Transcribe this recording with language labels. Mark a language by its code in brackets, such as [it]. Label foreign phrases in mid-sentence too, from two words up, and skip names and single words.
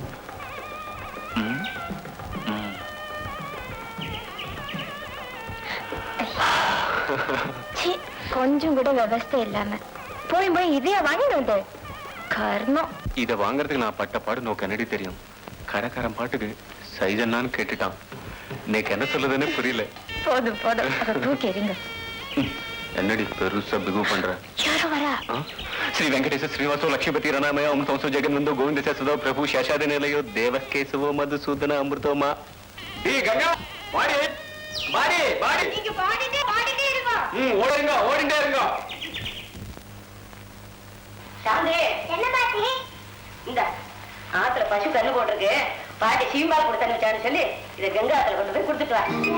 [ta] கொஞ்சம் கூட விவஸ்தை இல்லாம போய் இதையா வாங்கிட்டு வந்து? கர்மம். இத வாங்குறதுக்கு நான் பட்ட பாடு நோக்கு என்னடி தெரியும். கரக்காரன் பாட்டுக்கு சைஸ் என்னான்னு கேட்டுட்டான். இன்னைக்கு என்ன சொல்லுதுன்னு புரியல. போதும் அதை தூக்கி எறிங்க. என்னடி பெருசா பிகு பண்ற? யாரோ வரா. [sa] श्री वेंकटेश श्रीनिवासो लक्ष्मीपति रणामय ओम संसो जगन्नंदो गोविंद सदा प्रभु शेषादि निलयो देवकेशवो मधुसूदन अमृतोमा. [ta] डी गंगा வாடி வாடி வாடி. நீங்க பாடிட்டே இருங்க. ஓடிண்டே இருங்க. சாந்தே, என்ன பாட்டி? இந்த ஆத்துல பசு கண்ணு போட்டிருக்கு, பாட்டி சீம்பால் கொடுத்தன்னு வச்சாரு சொல்லி இதை கங்கா ஆத்துல கொண்டு போய் கொடுத்துட்டு வா.